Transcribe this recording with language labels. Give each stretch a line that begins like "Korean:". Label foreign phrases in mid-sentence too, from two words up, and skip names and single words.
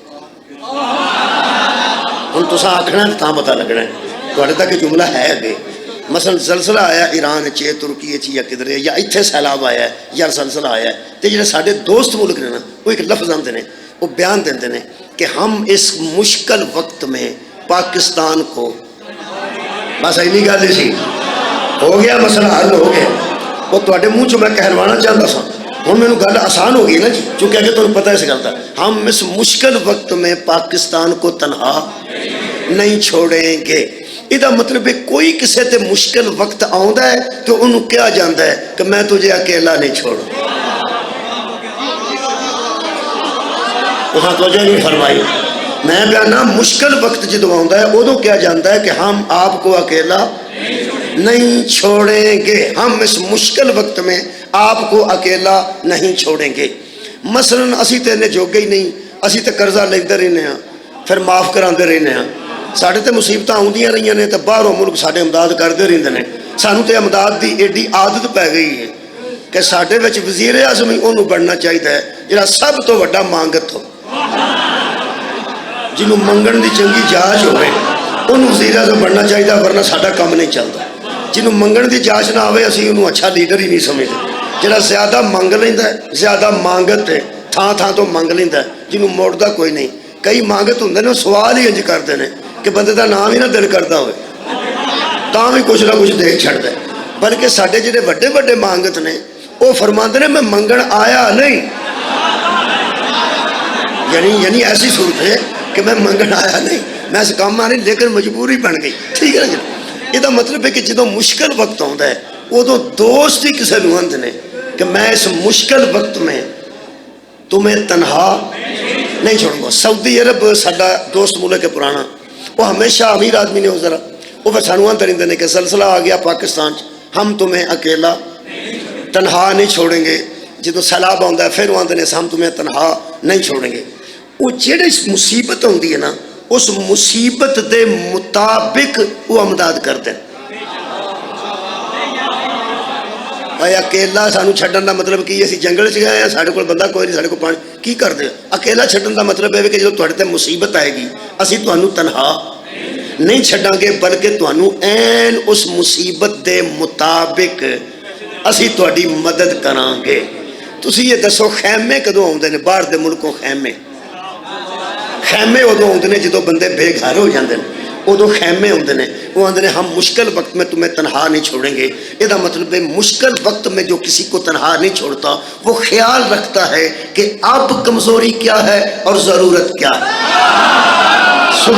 Punjabi: ہن تساں آکھنا تاں پتہ لگنا ہے تواڈے تک جملہ ہے بھی، مثلا زلزلہ آیا ایران چ، ترکی چ یا کدھر، یا اتنے سیلاب آیا ہے یا زلزلہ آیا ہے، تو جڑے ساڈے دوست ملک نے نا وہ ایک لفظ آندے نے، وہ بیان دیندے نے کہ
Urdu: ہم اس مشکل وقت میں پاکستان کو،
Punjabi: بس اینی گل ہی سی، ہو گیا مسئلہ حل ہو گیا۔
Urdu: وہ تواڈے منہ چ میں کہلوانا چاہتا سا، ہوں میرے گل آسان ہو گئی نا جی، چونکہ اگر تمہیں پتہ ہے اس گل کا، ہم اس مشکل وقت میں پاکستان کو تنہا نہیں چھوڑیں گے۔
Punjabi: یہ مطلب ہے کوئی کسی تے مشکل وقت آندا ہے تو انہوں کیا جاندا ہے کہ میں تجھے اکیلا نہیں چھوڑوں۔ وہاں توجہ نہیں فرمائی، میں بیانا مشکل وقت جدو آندا ہے ادو کیا جاندا ہے کہ
Urdu: ہم آپ کو اکیلا نہیں چھوڑیں گے، ہم اس مشکل وقت میں آپ کو اکیلا نہیں چھوڑیں گے۔
Punjabi: مثلا اسی تے نے جوگے ہی نہیں، اسی تے قرضہ لیندے رہنے ہیں پھر معاف کراندے رہنے ہیں، ساڑھے تے مصیبتاں آندیاں رہیاں نے تو باہروں ملک ساڑھے امداد کردے رہندے نے، سانو تے امداد دی ایڈی عادت پہ گئی ہے کہ ساڑھے وچ وزیر اعظم ہی انہوں بڑھنا چاہیے جہاں سب تو وڈا مانگت ہو، جنہوں منگن دی چنگی جاچ ہوئے انہوں وزیر اعظم بڑھنا چاہیے، ورنہ ساڈا کام نہیں چلتا۔ جنہوں منگن دی جاچ نہ آوے اسی انہوں اچھا لیڈر ہی نہیں سمجھتے، جہاں زیادہ منگ لیندا ہے، زیادہ مانگت ہے، تھان تھان تو منگ لیندا ہے، جنہوں موڑدا کوئی نہیں۔ کئی مانگت ہوندے نے سوال ہی انج کردے نے کہ بندے دا نام ہی نہ دل کردا ہوئے تاں بھی کچھ نہ کچھ دے چھڑدا ہے، بلکہ ساڈے جڑے بڑے بڑے مانگت نے وہ فرماندے نے میں منگن آیا نہیں، یعنی ایسی صورت ہے کہ میں منگن آیا نہیں، میں اس کام آ نہیں لیکن مجبوری بن گئی، ٹھیک ہے نا جی۔ یہ مطلب ہے کہ جدو مشکل وقت آتا ہے ادو دوست ہی کسی نو آندے نے کہ
Urdu: میں اس مشکل وقت میں تمہیں تنہا نہیں چھوڑوں گا۔
Punjabi: سعودی عرب ساڈا دوست ملک ہے پرانا، وہ ہمیشہ امیر آدمی نے، وہ ذرا وہ پھر سانو آندے رہندے نے کہ زلزلہ آ گیا پاکستان
Urdu: ہم تمہیں اکیلا تنہا نہیں چھوڑیں گے،
Punjabi: جدو سیلاب آتا ہے پھر وہ آندے نے
Urdu: ہم تمہیں تنہا نہیں چھوڑیں گے۔
Punjabi: وہ جڑی مصیبت ہوندی ہے نا اس مصیبت دے مطابق وہ امداد کرتے ہیں۔ اکیلا سانو چھڈن دا مطلب کی اسی جنگل چ گئے ہیں، ساڈے کول بندہ کوئی نہیں، ساڈے کول پانی کی کردے؟ اکیلا چھڈن دا مطلب ہے کہ جدو تواڈے تے مصیبت آئے گی اسی تانوں تنہا نہیں چھڈاں گے، بلکہ تانوں این اس مصیبت دے مطابق اسی تواڈی مدد کراں گے۔ تسی یہ دسو خیمے کدوں آوندے نے باہر دے ملکوں؟
Urdu: خیمے ادو آتے ہیں جدو بندے بے گھر ہو جاتے ہیں، ادو خیمے آتے ہیں، وہ آتے ہیں ہم مشکل وقت میں تمہیں تنہا نہیں چھوڑیں گے۔ یہ مطلب ہے مشکل وقت میں جو کسی کو تنہا نہیں چھوڑتا وہ خیال رکھتا ہے کہ اب کمزوری کیا ہے اور ضرورت کیا ہے۔